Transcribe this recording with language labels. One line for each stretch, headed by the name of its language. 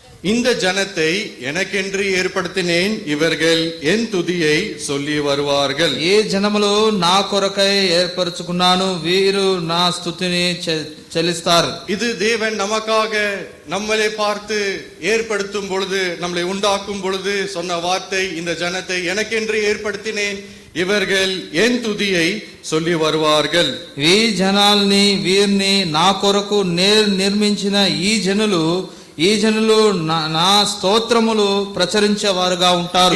Tamil: இந்த ஜனத்தை எனக்கென்று ஏற்படுத்தினேன், இவர்கள் என் துதியை சொல்லி வருவார்கள்.
Telugu: ఏ జనములు నా కొరకై ఏర్పరచుకున్నాను, వీరు నా స్తుతిని చెల్లిస్తారు.
Tamil: இது தேவன் நமக்காக நம்மளை பார்த்து ஏற்படுத்தும் பொழுது, நம்மளை உண்டாக்கும் பொழுது சொன்ன வார்த்தை, இந்த ஜனத்தை எனக்கென்று ஏற்படுத்தினேன், ఇవర్గల్ ఎన్ తుదియై சொல்லி வருவார்கள்.
Telugu: ఈ జనాల్ని వీరిని నా కొరకు నిర్మించిన ఈ జనులు నా స్తోత్రములు ప్రచురించేవారుగా ఉంటారు.